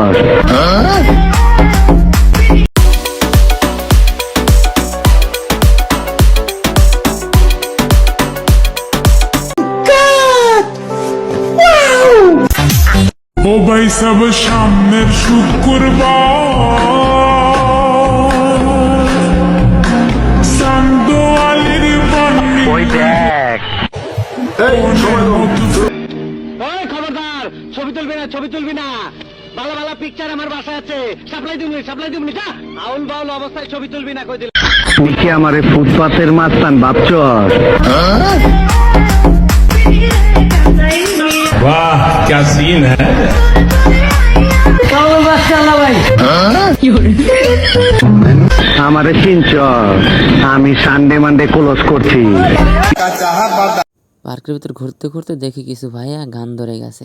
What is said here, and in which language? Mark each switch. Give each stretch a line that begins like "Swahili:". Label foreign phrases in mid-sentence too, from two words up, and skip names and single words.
Bangla: ও ভাই সব সামনের শুক্রবার ওই দেখ খবরদার, ছবি তুলবি না, ছবি তুলবি না। ভালো ভালো পিকচার আমার বাসায় আছে, সাপ্লাই দিবনি যা। আউল বাউল অবস্থায় ছবি তুলবি না, কই দিল। তুই কি আমারে ফুটপাতের মাস্তান ভাবছ?
Hindi: वाह क्या सीन है।
Bangla: আমারে চিনছ? আমি
English: Sunday Monday
Bangla: ক্লোজ করছি। পার্কের ভিতর ঘুরতে ঘুরতে দেখি কিছু ভাইয়া গান ধরে গেছে।